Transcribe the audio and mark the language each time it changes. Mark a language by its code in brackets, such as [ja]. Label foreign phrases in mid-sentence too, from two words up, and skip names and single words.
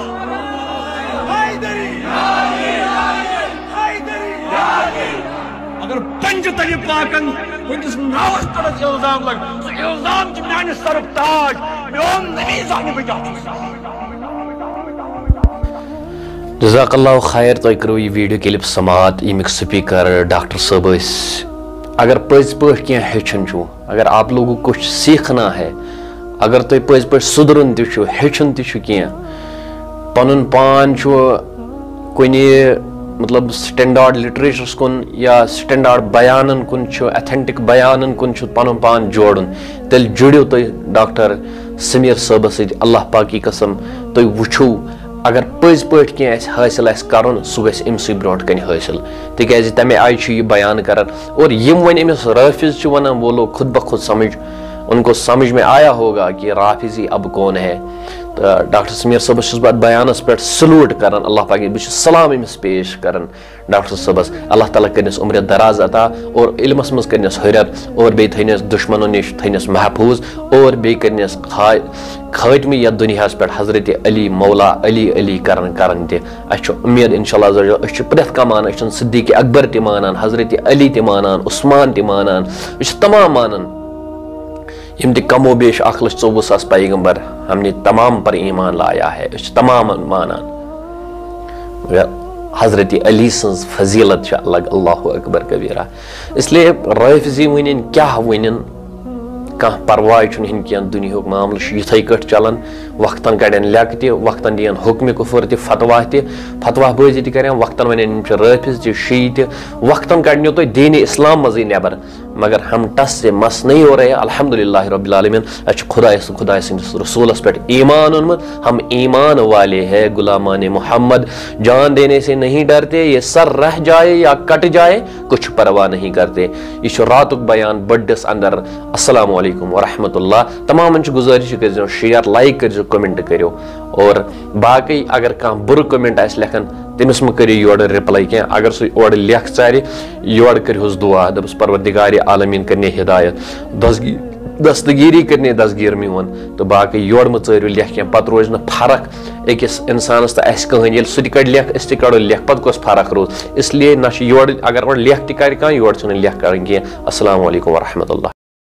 [ks] اگر پنجہِ تلہِ پاکن کُنِس ناوس پٮ۪ٹھ الزام لگ سُہ الزام چھُ میانہِ سرُک تاج میون نبی زانہِ بہٕ کیٛاہ چھُس [ar] جزاک اللہ خیر [ks] تُہۍ کٔرِو یہِ [en] video clip [ks] سماعت ییٚمِکۍ سپیکر ڈاکٹر صٲب ٲسۍ اگر پٔزۍ پٲٹھۍ کینٛہہ ہیٚچھُن چھُ [ur] اگر آپ لوگوں کو کچھ سیکھنا ہے [ks] اگر تُہۍ پٔزۍ پٲٹھۍ سُدرُن تہِ چھُ ہیٚچھُن تہِ چھُ کینٛہہ پنُن پان چھُ کُنہِ مطلب سٹینڈاڈ لٹریچرس کُن یا سٹینڈاڈ بیانن کُن چھُ ایتھنٹک بیانن کُن چھُ پنُن پان جوڑُن تیٚلہِ جُڑِو تُہۍ ڈاکٹر سمیر صٲبس سۭتۍ اللہ پاکی قسم تُہۍ وٕچھِو اگر پٔزۍ پٲٹھۍ کینٛہہ اَسہِ حٲصِل آسہِ کرُن سُہ گژھِ أمسٕے برونٛٹھ کَنہِ حٲصِل تِکیازِ تمے آیہِ چھُ یہِ بیان کران اور یِم وۄنۍ أمِس رٲفِظ چھِ ونان [ur] وہ لوگ خود بخود سمجھ ان کو سمجھ میں آیا ہوگا کہ رافضی اب کون ہے تو [ks] ڈاکٹر سمیر صٲبس چھُس بہٕ بیانس پٮ۪ٹھ سلوٗٹ کران اللہ پاک بہٕ چھُس سلام أمِس پیش کران ڈاکٹر صٲبس اللہ تعالیٰ کٔرنس عمر دراز عطا اور علمس منٛز کٔرنس ہُریر اور بیٚیہِ تھٲینس دُشمنو نِش تھٲینس محفوٗظ اور بیٚیہِ کٔرنس خٲتمہٕ یتھ دُنیاہس پٮ۪ٹھ حضرت علی مولا علی علی کران تہِ اسہِ چھُ اُمید انشاء اللہ أسۍ چھِ پرٛٮ۪تھ کانٛہہ مانان أسۍ چھِنہٕ صدیق اکبر تہِ مانان حضرت علی تہِ مانان عثمان تہِ مانان أسۍ چھِ تمام مانان یم تہِ کم و بیش 1,24,000 پیغمبر [ur] ہم نے تمام پر ایمان لایا ہے [ks] أسۍ چھِ تمام مانان مگر حضرت علی سٕنٛز فضیلت چھِ الگ [ar] اللہ اکبر کبیرہ [ur] اس لیے [ks] رٲفضی ؤنِنۍ کیٛاہ ؤنِنۍ کانٛہہ پرواے چھُنہٕ ہن کینٛہہ دُنیہُک معاملہٕ چھُ یِتھٕے کٲٹھۍ چلان وقتن کڑن لیٚکہٕ تہِ وقتن دِین حُکمہِ کُفر تہِ فتوا بٲزی تہِ کرن وقتن ونن یِم چھِ رٲفِظ تہِ شیعہ تہِ وقتن کڑنو تُہۍ دیٖنِ اسلام منٛزٕے نٮ۪بر [ur] مگر ہم ٹس سے مس نہیں ہو رہے [ar] الحمد للہ رب العالمین [ks] اسہِ چھُ خۄداے سٕنٛدِس رسوٗلس پٮ۪ٹھ ایمان اوٚنمُت [ur] ہم ایمان والے ہے غلامان محمد جان دینے سے نہیں ڈرتے یہ سر رہ جائے یا کٹ جائے کچھ پرواہ نہیں کرتے [ks] یہ چھُ راتُک بیان بٔڑِس اندر [ar] السلام علیکم ورحمۃ اللہ [ks] تمامن چھِ گُزٲرِش یہِ کٔرۍزیو شیر لایک کٔرۍزیو کمنٹ کٔرِو اور باقٕے اگر کانٛہہ بُرٕ کمنٹ آسہِ لیکھان تٔمِس مہٕ کٔرِو یورٕ رِپلاے کینٛہہ اگر سُہ اورٕ لیکھ ژارِ یورٕ کٔرۍہوس دُعا دَپُس پروردِگارِ عالمیٖن کٔرنہِ ہدایت دستگیٖری کٔرنہِ دستگیٖر میون تہٕ باقٕے یورٕ مہٕ ژٲرِو لیکھ کینٛہہ پتہٕ روزِ نہٕ فرق أکِس انسانس تہٕ اسہِ کٕہٕنۍ ییٚلہِ سُہ تہِ کڑِ لیکھ أسۍ تہِ کڑو لیکھ پتہٕ کۄس فرق روٗز [ur] اس لیے [ks] نہ چھِ یورٕ اگر وۄنۍ لیکھ تہِ کرِ کانٛہہ یورٕ چھُنہٕ لیکھ کرٕنۍ کینٛہہ [ar] السلام علیکم ورحمۃ اللہ